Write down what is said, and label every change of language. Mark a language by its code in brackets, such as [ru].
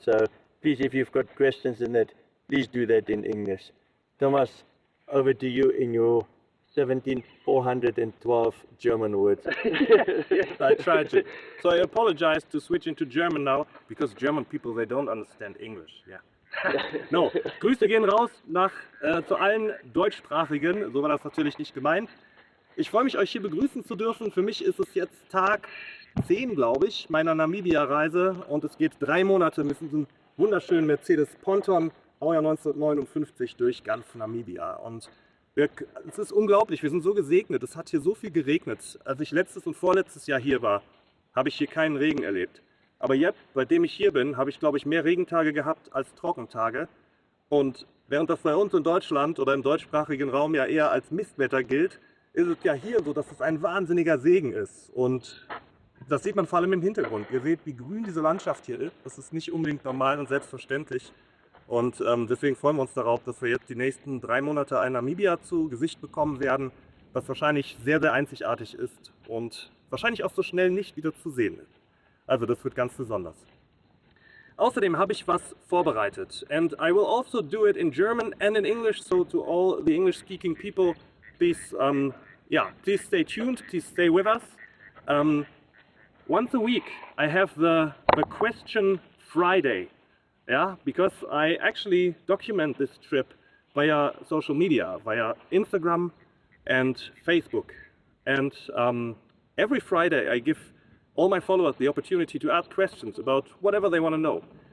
[en] So please, if you've got questions in that, please do that in English. Thomas, over to you in your 17,412 German words. Yes, I tried to. So I apologize to switch into German now, because German people, they don't understand English. Yeah. [de] No, Grüße gehen raus zu allen Deutschsprachigen, so war das natürlich nicht gemeint. Ich freue mich, euch hier begrüßen zu dürfen. Für mich ist es jetzt Tag 10, glaube ich, meiner Namibia-Reise, und es geht 3 Monate mit diesem wunderschönen Mercedes Ponton, Baujahr 1959, durch ganz Namibia. Und es ist unglaublich, wir sind so gesegnet, es hat hier so viel geregnet. Als ich letztes und vorletztes Jahr hier war, habe ich hier keinen Regen erlebt. Aber jetzt, seitdem ich hier bin, habe ich, glaube ich, mehr Regentage gehabt als Trockentage. Und während das bei uns in Deutschland oder im deutschsprachigen Raum ja eher als Mistwetter gilt, ist es ja hier so, dass es ein wahnsinniger Segen ist. Und das sieht man vor allem im Hintergrund. Ihr seht, wie grün diese Landschaft hier ist. Das ist nicht unbedingt normal und selbstverständlich. Und deswegen freuen wir uns darauf, dass wir jetzt die nächsten 3 Monate ein Namibia zu Gesicht bekommen werden, was wahrscheinlich sehr, sehr einzigartig ist und wahrscheinlich auch so schnell nicht wieder zu sehen ist. Also das wird ganz besonders. Außerdem habe ich was vorbereitet, [en] and I will also do it in German and in English, so to all the English-speaking people, please, please stay tuned, please stay with us. Once a week I have the Question Friday, yeah, because I actually document this trip via social media, via Instagram and Facebook, and every Friday I give all my followers the opportunity to ask questions about whatever they want to know.